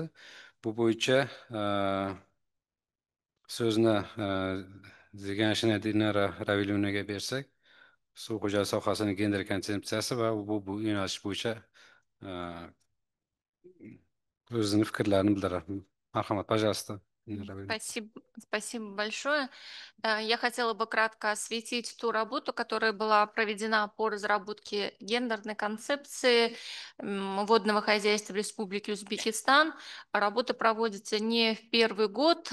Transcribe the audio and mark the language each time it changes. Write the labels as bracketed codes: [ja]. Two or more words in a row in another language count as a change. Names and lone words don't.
[uz] Bu bo'yicha so'zni Ziganshina Dinara Ravilunaga bersak, suv xo'jaligi sohasining gender konsepsiyasi va bu yo'nalish bo'yicha o'zini fikrlarini bildirar. Marhamat, [ru] пожалуйста. Спасибо большое. Я хотела бы кратко осветить ту работу, которая была проведена по разработке гендерной концепции водного хозяйства в Республике Узбекистан. Работа проводится не в первый год.